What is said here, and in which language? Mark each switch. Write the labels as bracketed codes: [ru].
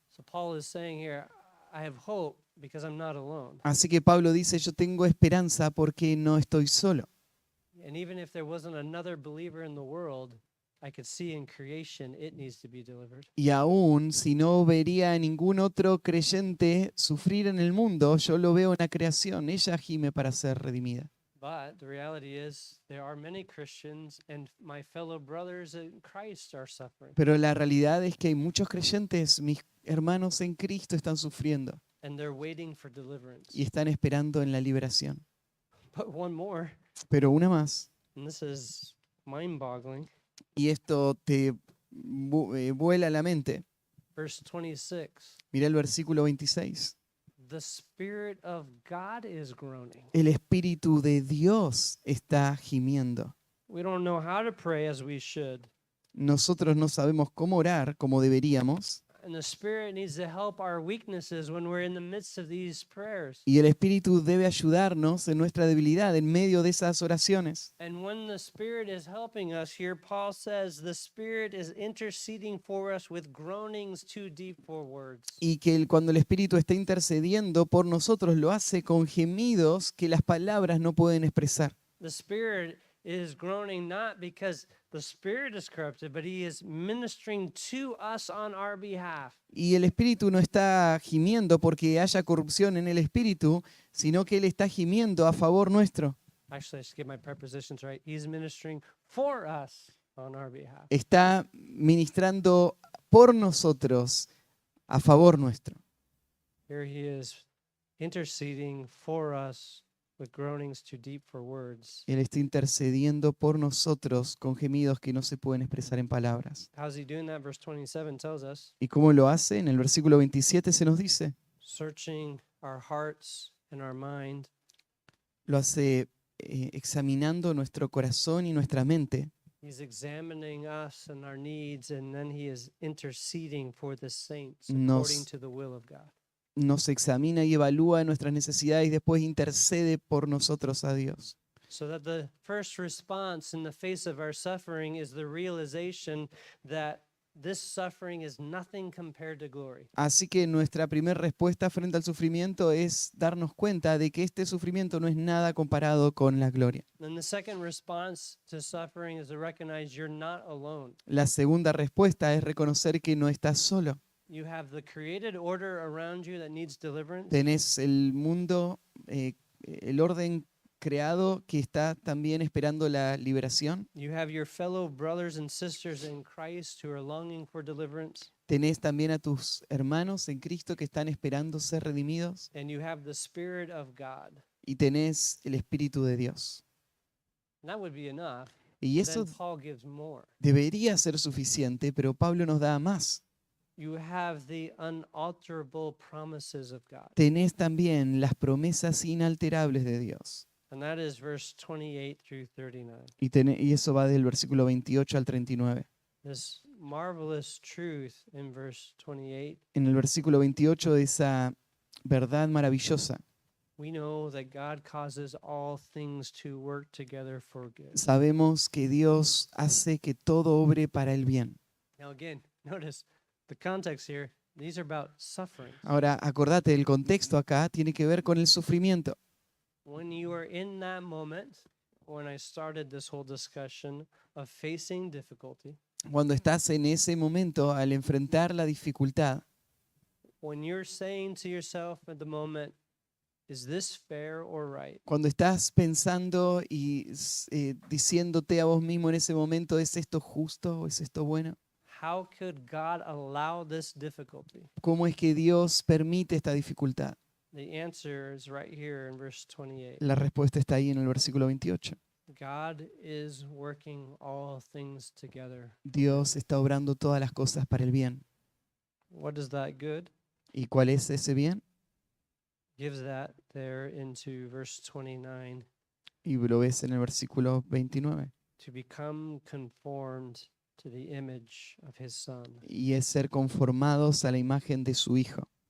[en] So Paul is saying here, I have hope because I'm not alone. [es] Así que Pablo dice, yo tengo esperanza porque no estoy solo. [en] And even if there wasn't another believer in the world, I could see in creation it needs to be delivered. [es] Y aún si no vería a ningún otro creyente sufrir en el mundo, yo lo veo en la creación. Ella gime para ser redimida. [en] But the reality is there are many Christians and my fellow brothers in Christ are suffering. [es] Pero la realidad es que hay muchos creyentes, mis hermanos en Cristo, están sufriendo [en] And they're waiting for deliverance. [es] y están esperando en la liberación. [en] But one more, [es] Pero una más, [en] and this is mind-boggling. [es] y esto te vuela la mente. [en] Verse 26. [es] Mira el versículo 26. [en] The Spirit of God is groaning. [es] El Espíritu de Dios está gimiendo. [en] We don't know how to pray as we should. [es] Nosotros no sabemos cómo orar como deberíamos. [en] And the Spirit needs to help our weaknesses when we're in the midst of these prayers. [es] Y el Espíritu debe ayudarnos en nuestra debilidad en medio de esas oraciones. [en] And when the Spirit is helping us here, Paul says the Spirit is interceding for us with groanings too deep for words. [es] Y que cuando el Espíritu está intercediendo por nosotros, lo hace con gemidos que las palabras no pueden expresar. [en] The Spirit is groaning not because the Spirit is corrupted, but he is ministering to us on our behalf. [es] Y el Espíritu no está gimiendo porque haya corrupción en el Espíritu, sino que Él está gimiendo a favor nuestro. [en] Actually, I should get my prepositions right. He's ministering for us on our behalf. [es] Está ministrando por nosotros a favor nuestro. [en] Here he is interceding for us with groanings too deep for words. [es] Él está intercediendo por nosotros con gemidos que no se pueden expresar en palabras. [en] How's he doing that? Verse 27 tells us, [es] ¿Y cómo lo hace? En el versículo 27 se nos dice, [en] searching our hearts and our mind. [es] lo hace examinando nuestro corazón y nuestra mente. [en] He's examining us and our needs, and then he is interceding for the saints [es] Nos- [en] according to the will of God. [es] Nos examina y evalúa nuestras necesidades y después intercede por nosotros a Dios. [en] So that the first response in the face of our suffering is the realization that this suffering is nothing compared to glory. [es] Así que nuestra primera respuesta frente al sufrimiento es darnos cuenta de que este sufrimiento no es nada comparado con la gloria. [en] And the second response to suffering is to recognize you're not alone. [es] La segunda respuesta es reconocer que no estás solo. [en] You have the created order around you that needs deliverance. [es] Tenés el mundo, el orden creado que está también esperando la liberación. [en] You have your fellow brothers and sisters in Christ who are longing for deliverance. [es] Tenés también a tus hermanos en Cristo que están esperando ser redimidos. [en] And you have the Spirit of God. [es] Y tenés el Espíritu de Dios. [en] And that would be enough. [es] Y [en] But [es] eso [en] then Paul gives more. [es] debería ser suficiente, pero Pablo nos da más. [en] You have the unalterable promises of God. [es] Tenés también las promesas inalterables de Dios. [en] And that is verse 28 through 39. [es] Y eso va del versículo 28 al 39. [en] This marvelous truth in verse 28. [es] En el versículo 28 de esa verdad maravillosa, [en] We know that God causes all things to work together for good. [es] sabemos que Dios hace que todo obre para el bien. [en] Now again, notice the context here. These are about suffering. [es] Ahora, acordate, el contexto acá tiene que ver con el sufrimiento. [en] When you are in that moment, when I started this whole discussion of facing difficulty, [es] Cuando estás en ese momento, al enfrentar la dificultad, [en] when you're saying to yourself at the moment, is this fair or right? [es] cuando estás pensando y diciéndote a vos mismo en ese momento, ¿es esto justo o es esto bueno? [en] How could God allow this difficulty? [es] ¿Cómo es que Dios permite esta dificultad? [en] The answer is right here in verse 28. [es] La respuesta está ahí en el versículo 28. [en] God is working all things together. [es] Dios está obrando todas las cosas para el bien. [en] What is that good? [es] ¿Y cuál es ese bien? [en] Gives that there into verse 29. [es] Y lo ves en el versículo 29. [en] To become conformed to the image of his son. [es] Y es ser conformados a la imagen de su Hijo.